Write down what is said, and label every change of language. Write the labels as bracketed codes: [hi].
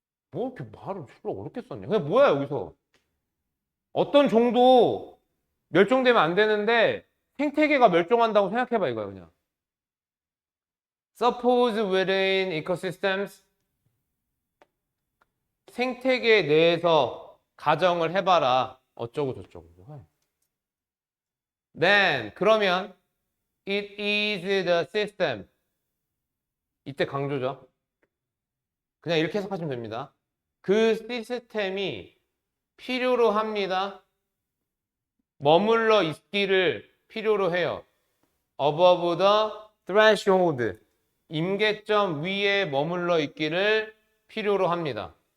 [ko] 뭐 이렇게 말을 졸라 어렵게 썼냐? 그냥 뭐야 여기서 어떤 종도 멸종되면 안 되는데 생태계가 멸종한다고 생각해봐 이거야 그냥. [en] Suppose within ecosystems [ko] 생태계 내에서 가정을 해봐라 어쩌고 저쩌고. [en] Then [ko] 그러면 [en] it is the system. [ko] 이때 강조죠. 그냥 이렇게 해석하시면 됩니다. 그 시스템이 필요로 합니다. 머물러 있기를 필요로 해요. [en] Above the threshold. [ko] 임계점 위에 머물러 있기를 필요로 합니다.